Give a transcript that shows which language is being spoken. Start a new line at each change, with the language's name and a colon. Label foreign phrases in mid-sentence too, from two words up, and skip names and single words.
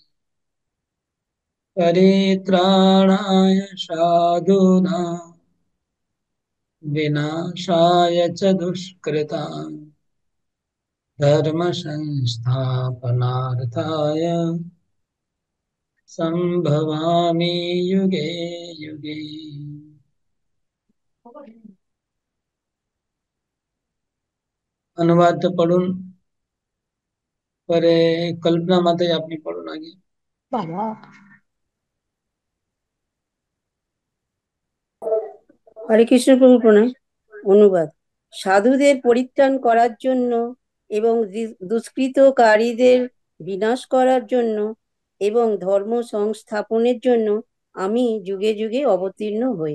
Sanskrit: परित्राणाय साधूनां विनाशाय च दुष्कृताम् धर्म संस्थापनार्थाय संभवामि युगे युगे।
Hindi: अनुवाद तो पढ़ून
Bangla: পরে কল্পনা মাতাই আপনি পড়ুন আগে। বাবা, হরে কৃষ্ণ প্রভু প্রণাম। অনুবাদ। সাধুদের পরিত্রাণ করার জন্য এবং দুষ্কৃতকারীদের বিনাশ করার জন্য এবং ধর্ম সংস্থাপনের জন্য আমি যুগে যুগে অবতীর্ণ হই।